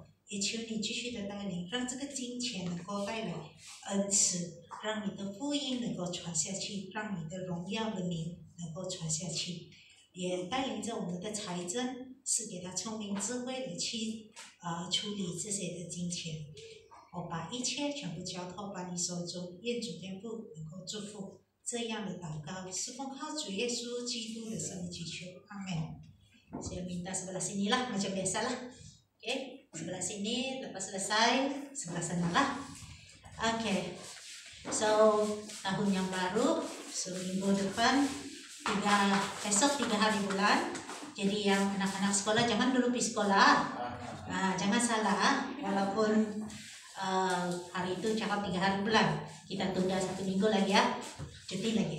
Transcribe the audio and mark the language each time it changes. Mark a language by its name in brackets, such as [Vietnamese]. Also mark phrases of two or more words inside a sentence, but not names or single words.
[Chinese] 也求你继续的带领，让这个金钱能够带来恩赐，让你的福音能够传下去，让你的荣耀的名能够传下去，也带领着我们的财政，是给他聪明智慧的去处理这些的金钱。我把一切全部交托把你手中，愿主天父能够祝福这样的祷告，是奉靠主耶稣基督的圣名祈求，阿门。 [Malay] Saya minta sebelah sini lah macam biasa lah, oke? Sebelah sini, lepas selesai sebelah sana lah. Oke. So tahun yang baru, seminggu depan, esok 3 hari bulan. Jadi yang anak-anak sekolah jangan dulu pergi sekolah. Jangan salah, walaupun hari itu cakap 3 hari bulan, kita tunda 1 minggu lagi ya, cuti lagi.